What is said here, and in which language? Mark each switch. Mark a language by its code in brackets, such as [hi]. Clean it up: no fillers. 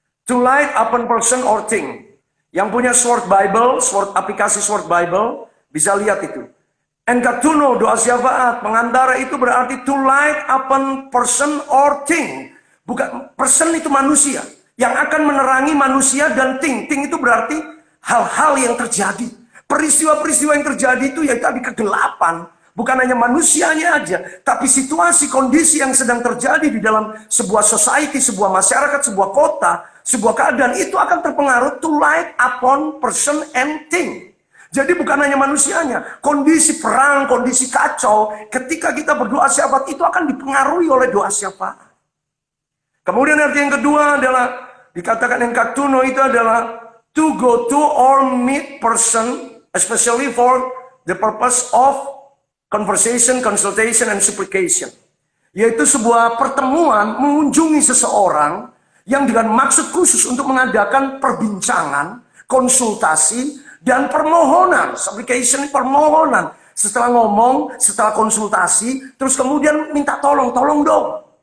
[en] To light upon person or thing. [id] Yang punya Sword Bible, aplikasi Sword Bible, bisa lihat itu. Enkaktuno, doa syafaat, pengantara itu berarti [en] to light upon person or thing. [id] Bukan, person itu manusia. Yang akan menerangi manusia, dan ting itu berarti hal-hal yang terjadi. Peristiwa-peristiwa yang terjadi itu ya tadi kegelapan. Bukan hanya manusianya aja, tapi situasi, kondisi yang sedang terjadi di dalam sebuah society, sebuah masyarakat, sebuah kota, sebuah keadaan, itu akan terpengaruh [en] to light upon person and thing. [id] Jadi bukan hanya manusianya, kondisi perang, kondisi kacau, ketika kita berdoa syafaat itu akan dipengaruhi oleh doa syafaat. Kemudian arti yang kedua adalah dikatakan enkaktuno itu adalah [en] to go to or meet person, especially for the purpose of conversation, consultation, and supplication. [id] Yaitu sebuah pertemuan mengunjungi seseorang yang dengan maksud khusus untuk mengadakan perbincangan, konsultasi, dan permohonan. Supplication, permohonan. Setelah ngomong, setelah konsultasi, terus kemudian minta tolong dong.